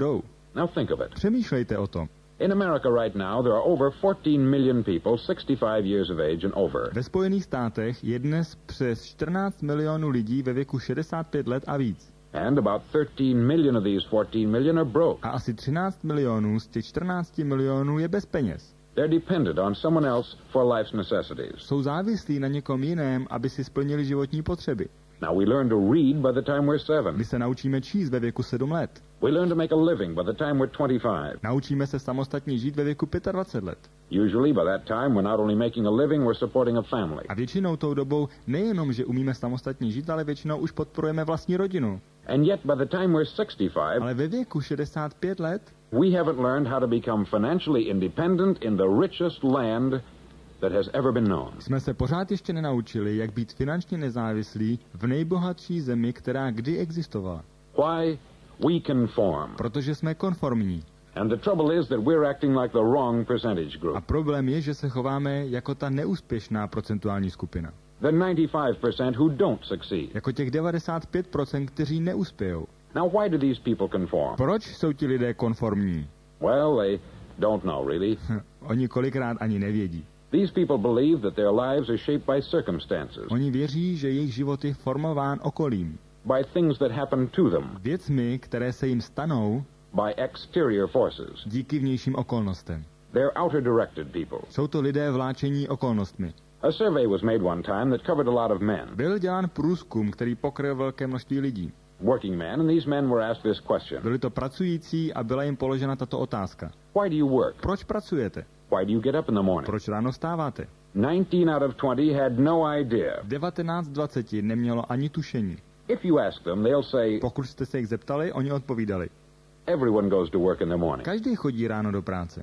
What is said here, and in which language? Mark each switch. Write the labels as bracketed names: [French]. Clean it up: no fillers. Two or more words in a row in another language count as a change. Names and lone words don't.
[English] Now think of it. [Czech] Přemýšlejte o tom. [English] In America right now, there are over 14 million people 65 years of age and over. [Czech] Ve Spojených státech je dnes přes 14 milionů lidí ve věku 65 let a víc. [English] And about 13 million of these 14 million are broke. [Czech] A asi 13 milionů z těch 14 milionů je bez peněz. [English] They're dependent on someone else for life's necessities. [Czech] Jsou závislí na někom jiném, aby si splnili životní potřeby. [English] Now we learn to read by the time we're 7. [Czech] My se naučíme číst ve věku 7 let. [English] We learn to make a living by the time we're 25. [Czech] Naučíme se samostatně žít ve věku 25 let. [English] Usually by that time we're not only making a living, we're supporting a family. [Czech] A většinou tou dobou nejenom, že umíme samostatně žít, ale většinou už podporujeme vlastní rodinu. [English] And yet by the time we're 65, [Czech] Ale ve věku 65 let [English] we haven't learned how to become financially independent in the richest land that has ever been known. [Czech] jsme se pořád ještě nenaučili, jak být finančně nezávislí v nejbohatší zemi, která kdy existovala. [English] Why? We conform. [Czech] Protože jsme konformní. [English] And the trouble is that we're acting like the wrong percentage [Czech] A [English] group. [Czech] problém je, že se chováme jako ta neúspěšná procentuální skupina. [English] The 95% who don't succeed. [Czech] Jako těch 95%, kteří neuspějou. [English] Now why do these people conform? [Czech] Proč jsou ti lidé konformní? [English] Well, they don't know really. [Czech] Oni kolikrát ani nevědí. [English] These people believe that their lives are shaped by circumstances, [Czech] Oni věří, že jejich život je formován okolím. [English] by things that happen to them, [Czech] Věcmi, které se jim stanou [English] by exterior forces. [Czech] díky vnějším okolnostem. [English] They're outer directed people. [Czech] Jsou to lidé vláčení okolnostmi. [English] A survey was made one time that covered a lot of men, [Czech] Byl dělán průzkum, který pokryl velké množství lidí. [English] working men, and these men were asked this question. [Czech] Byli to pracující a byla jim položena tato otázka. [English] Why do you work? [Czech] Proč pracujete? [English] Why do you get up in the morning? [Czech] Proč ráno vstáváte? [English] 19 out of 20 had no idea. [Czech] 19 z 20 nemělo ani tušení. [English] If you ask them, they'll say, [Czech] Pokud jste se jich zeptali, oni odpovídali. [English] everyone goes to work in the morning. [Czech] Každý chodí ráno do práce.